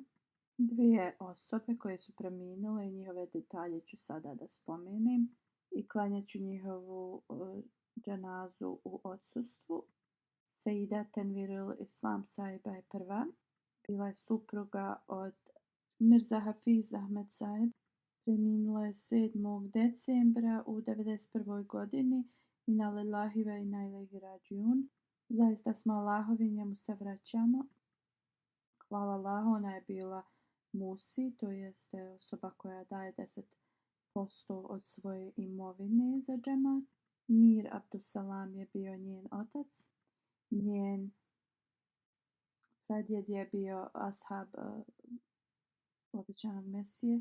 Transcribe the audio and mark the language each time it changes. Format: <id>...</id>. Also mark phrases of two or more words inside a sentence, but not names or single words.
<bs>Dvije osobe koje su preminule i njihove detalje ću sada da spomenem i klanjat ću njihovu dženazu u odsustvu. Sejida Tenvirul Islam Sahiba je prva. Bila je supruga od Mirza Hafiz Ahmed Sahib. Preminula je 7. decembra u 91.</bs> <ar>godini إنا لله وإنا إليه راجعون.</ar> <bs>Zaista smo Allahovi, njemu se vraćamo. Hvala Allahu, ona je bila musi, to jeste osoba koja daje 10% od svoje imovine za džemat. Mir Abdusalam je bio njen otac. Njen pradjed je bio ashab obećanog Mesije.</bs>